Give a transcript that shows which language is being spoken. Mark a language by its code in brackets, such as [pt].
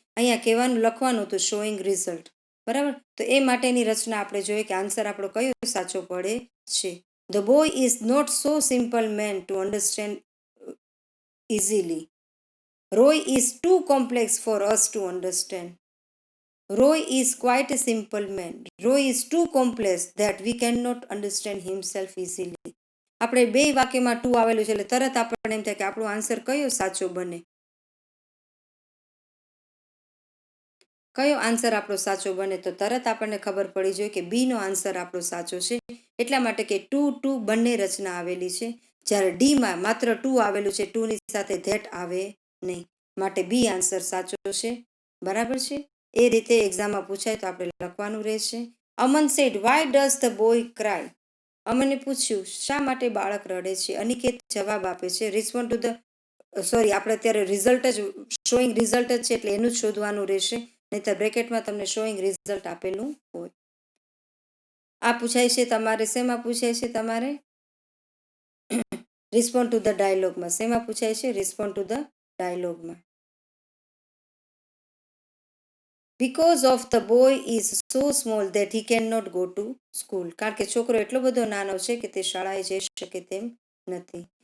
[gu] અહીંયા કહેવાનું લખવાનું હતું શોઈંગ રિઝલ્ટ, બરાબર. તો એ માટેની રચના આપણે જોઈએ કે આન્સર આપણો કયો સાચો પડે છે. [en] The boy is not so simple man to understand easily. Roy is too complex for us to understand. Roy is quite a simple man. Roy is too complex that we cannot understand himself easily. [gu] આપણે 2 વાક્યમાં two આવેલું છે એટલે તરત આપણને એમ થાય કે આપણો આન્સર કયો સાચો બને. કયો આન્સર આપણો સાચો બને, તો તરત આપણને ખબર પડી જોઈએ કે બી નો આન્સર આપણો સાચો છે. એટલા માટે કે ટુ બંને રચના આવેલી છે, જ્યારે ડીમાં માત્ર ટુ આવેલું છે, ટુની સાથે ધેટ આવે નહીં, માટે બી આન્સર સાચો છે. બરાબર છે. એ રીતે એક્ઝામમાં પૂછાય તો આપણે લખવાનું રહેશે. અમન [en] Said, why does the boy cry. [gu] અમને પૂછ્યું શા માટે બાળક રડે છે. અનિકેત જવાબ આપે છે, રિસ્પોન્ડ ટુ ધ, સોરી આપણે અત્યારે રિઝલ્ટ જ શોઈંગ રિઝલ્ટ જ છે એટલે એનું જ શોધવાનું રહેશે, નહીંતર બ્રેકેટમાં તમને શોઈંગ રિઝલ્ટ આપેલું હોય. આ પૂછાય છે તમારે, શેમાં પૂછાય છે તમારે? Respond to the ડાયલોગમાં. શેમાં પૂછાય છે? Respond to the ડાયલોગમાં. [en] Because of the boy is so small that he cannot go to school. [gu] કારણ કે છોકરો એટલો બધો નાનો છે કે તે શાળાએ જઈ શકે તેમ નથી.